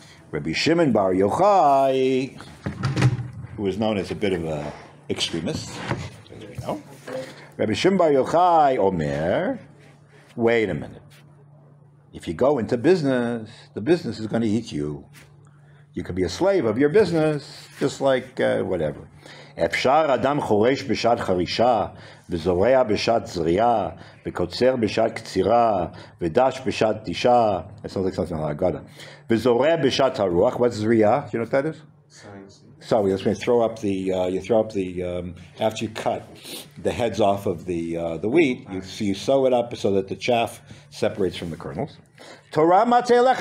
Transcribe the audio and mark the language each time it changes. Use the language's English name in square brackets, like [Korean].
[English] Rabbi Shimon Bar Yochai, who was known as a bit of an extremist. No. Rabbi Shimon Bar Yochai Omer, wait a minute. If you go into business, the business is going to eat you. You could be a slave of your business, just like whatever. [Hebrew] אפשר אדם חורש בשעת חרישה, וזורע בשעת זריעה, וקוצר בשעת קצירה, ודש בשעת דישה. [English] That sounds like something like Agada. [Hebrew] וזורע בשעת הרוח. [English] What's זריעה? Do you know what that is? So that's when you throw up the after you cut the heads off of the wheat, you sew it up so that the chaff separates from the kernels. [Hebrew] Torah matzeilech.